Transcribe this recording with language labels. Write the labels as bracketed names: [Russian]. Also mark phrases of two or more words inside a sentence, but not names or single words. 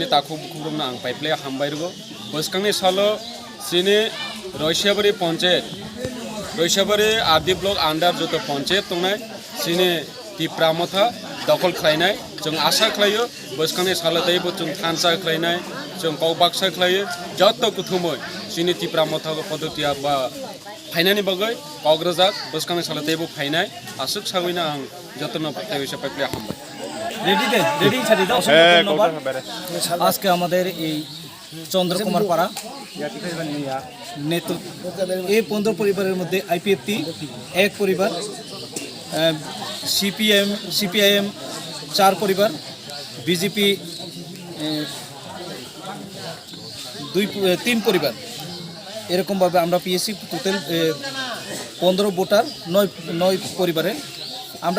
[Kok Borok] Taku Bukurum Ang Pipeline Hambairgo Boskangni Salo Sini Rasyabari Ponchet Rasyabari Adi Block Under Joto Ponchet Tunai Sini Tipramata Dokol Klainai Jung Asa Klayo Boskangni Salo Taibo Jung Thansa Klainai Jung Kau Baksa Klayo Joto Kutumoy Sini Tipramata Podotia Ba Fainani bagai Kograjak Boskangni Salo Taibo Fainai Asuk Sawina Ang Joto No Patai Pipeline Hambai [Bangla] রেডি ছাড়িয়ে দাও আজকে আমাদের এই চন্দ্রকুমার পাড়া নেতৃত্ব এই 15 পরিবারের মধ্যে আইপিএফটি এক পরিবার সিপিআইএম 4 পরিবার বিজেপি 3 পরিবার এরকমভাবে আমরা পিএসসি টোটাল 15 ভোটার 9 পরিবারে আমরা